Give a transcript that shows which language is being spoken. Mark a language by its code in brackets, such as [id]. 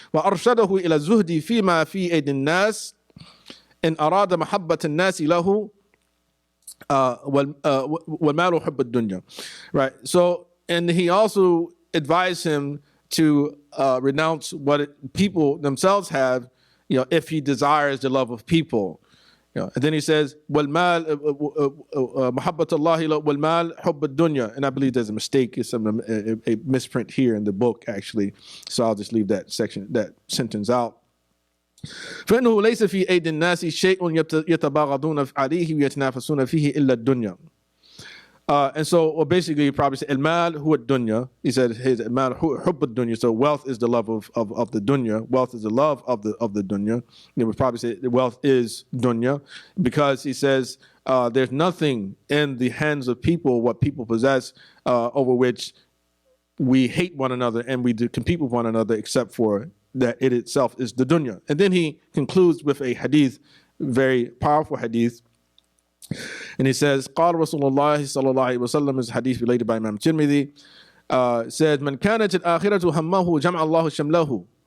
[ar] وَأَرْشَدَهُ إِلَى الزُّهْدِ فِيمَا فِي أَيْدِ النَّاسِ إِنْ أَرَادَ مَحَبَّةَ النَّاسِ لَهُ وَالْمَالُ حُبَّ الدُّنْيَا. Right. [en] So, and he also advised him to renounce what people themselves have, if he desires the love of people. And then he says, [ar] وَالْمَالِ مَحَبَّةَ اللَّهِ وَالْمَالِ حُبَّ الدُّنْيَا. [en] And I believe there's a mistake, it's a misprint here in the book, actually. So I'll just leave that sentence out. [ar] فإنه ليس في أيدي الناس شيء يتباغضون عليه ويتنافسون فيه إلا الدنيا. [en] And so, basically, he probably said, "Al-mal huwa dunya." He said, "His mal hubb dunya." So, wealth is the love of the dunya. Wealth is the love of the dunya. He would probably say wealth is dunya, because he says there's nothing in the hands of people, what people possess, over which we hate one another and we do compete with one another, except for that it itself is the dunya. And then he concludes with a hadith, very powerful hadith. And he says, [ar] قال رسول الله صلى الله عليه وسلم, [en] is hadith related by Imam Tirmidhi, said, [ar] من كانت الآخرة همه جمع الله شمله.